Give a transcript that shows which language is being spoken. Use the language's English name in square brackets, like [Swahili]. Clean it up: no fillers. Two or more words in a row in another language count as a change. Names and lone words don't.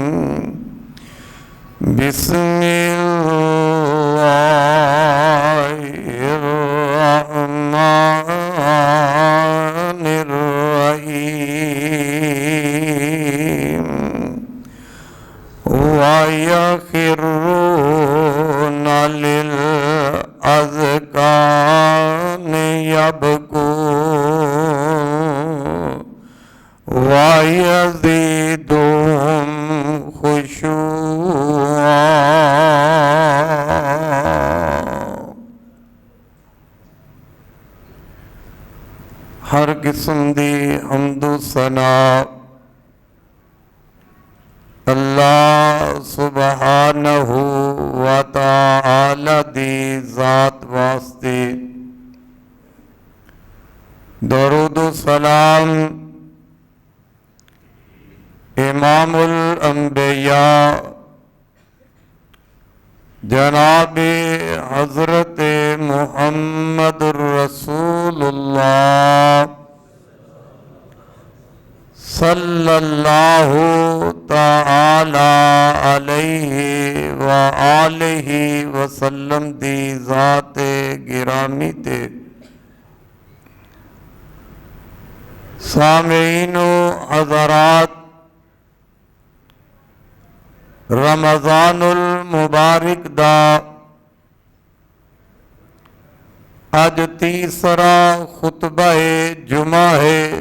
[Arabic] بسم الله الرحمن الرحيم. ويخرون للأذقان يبكون ويزيدهم خشوعا. [Punjabi] हर किस्म दी हम्दो सना अल्लाह [Arabic] سبحانه وتعالى [Punjabi] दी ज़ात वास्ते। दरूद सलाम [Arabic] إمام الأنبياء [Punjabi] जनाब हज़रत मुहम्मद [Arabic] رسول الله صلى الله تعالى عليه وآله وسلم [Punjabi] दी ज़ात गिरामी ते। सामीनो हज़रात, [Arabic] رمضان المبارك [Punjabi] दा अज तीसरा खुतबा जुमा है।